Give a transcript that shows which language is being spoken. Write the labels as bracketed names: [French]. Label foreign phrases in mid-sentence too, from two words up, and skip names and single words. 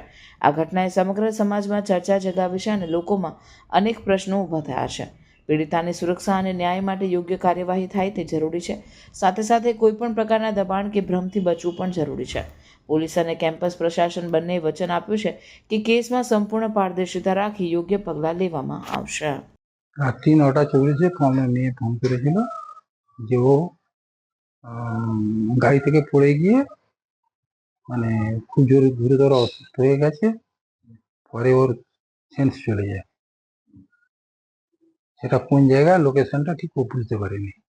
[Gujarati] આ ઘટનાએ સમગ્ર સમાજમાં ચર્ચા જગાવી છે અને લોકોમાં અનેક પ્રશ્નો ઊભા થયા છે. પીડિતાની સુરક્ષા અને ન્યાય માટે યોગ્ય કાર્યવાહી થાય તે જરૂરી છે. સાથે સાથે કોઈપણ પ્રકારના દબાણ કે ભ્રમથી બચવું પણ જરૂરી છે. પોલીસ અને કેમ્પસ પ્રશાસન બંનેએ વચન આપ્યું છે કે કેસમાં સંપૂર્ણ પારદર્શિતા રાખી યોગ્ય પગલાં લેવામાં આવશે. [Bangla] রাত্রি 9:40 মেয়ে ফোন করেছিল যে ও গাড়ি থেকে পড়ে গিয়ে মানে খুব জোরে গুরুতর অসুস্থ হয়ে গেছে, পরে ওর সেন্স চলে যায়। সেটা কোন জায়গায় লোকেশনটা ঠিক ও বুঝতে পারেনি।